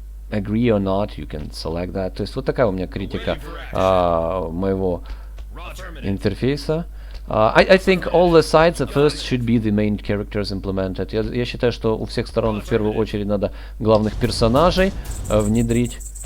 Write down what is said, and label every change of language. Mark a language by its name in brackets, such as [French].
[English] Agree or not, you can select that. [Russian] То есть вот такая у меня критика моего интерфейса. [English] I think all the sides at first should be the main characters implemented. [Russian] Я считаю, что у всех сторон в первую очередь надо главных персонажей внедрить.